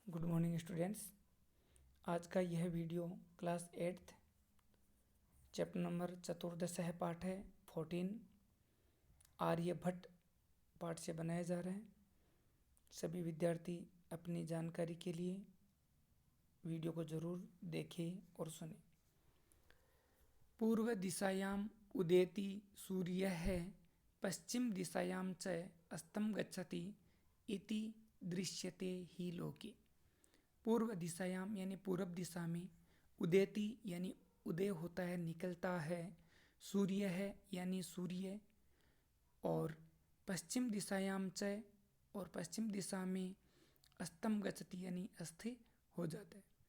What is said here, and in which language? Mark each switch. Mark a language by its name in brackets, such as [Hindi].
[English] Good morning students. [Hindi] आज का यह video class 8th chapter number चतुर्दश है, पाठ है 14 आर्यभट्ट पाठ से बनाया जा रहा है। सभी विद्यार्थी अपनी जानकारी के लिए वीडियो को जरूर देखें और सुने। [Sanskrit] पूर्व दिशायाम उदेति सूर्यः पश्चिम दिशायां च अस्तं गच्छति इति दृश्यते ही लोके। [Hindi] पूर्व दिशायाम यानी पूर्व दिशा में, उदेति यानी उदय होता है, निकलता है, सूर्य है यानी सूर्य, और [Sanskrit] पश्चिम दिशायाम च [Hindi] और पश्चिम दिशा में [Sanskrit] अस्तम गच्छति [Hindi] यानी अस्थिर हो जाता है।